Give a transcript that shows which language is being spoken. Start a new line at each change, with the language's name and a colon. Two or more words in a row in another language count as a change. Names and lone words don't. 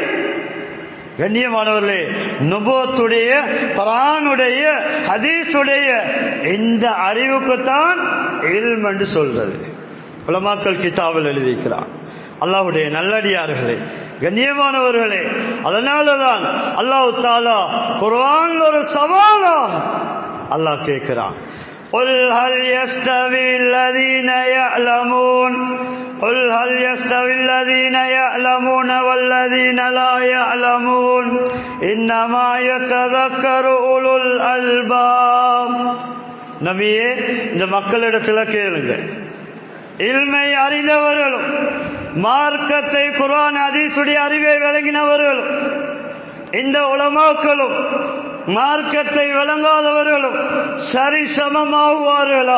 Tamil: கண்ணியமானவர்களே, நுபுவத்துடைய, குர்ஆனுடைய, ஹதீஸுடைய இந்த அறிவுக்குத்தான் இல்ம் என்று சொல்றது. உலமாக்கள் கிதாபில் எழுதியிருக்கிறார். அல்லாஹ்வுடைய நல்லடியார்களே, கண்ணியமானவர்களே, அதனாலதான்
Arabic: الله تعالى
Tamil: குர்ஆன் ஒரு சவாலாக அல்லாஹ் கேட்கிறான்.
Arabic: قل هل يستوي الذين يعلمون قل هل يستوي الذين يعلمون والذين لا يعلمون إنما يتذكر أولو الألباب.
Tamil: நபியே, இந்த மக்களிடத்தில் கேளுங்க, இல்மை அறிந்தவர்களும் மார்க்கத்தை குர்ஆன் ஹதீஸுடைய அறிவை விளங்கினவர்களும் இந்த உலமாக்களும் மார்க்கத்தை விளங்காதவர்களும் சரிசமமாகுவார்களா?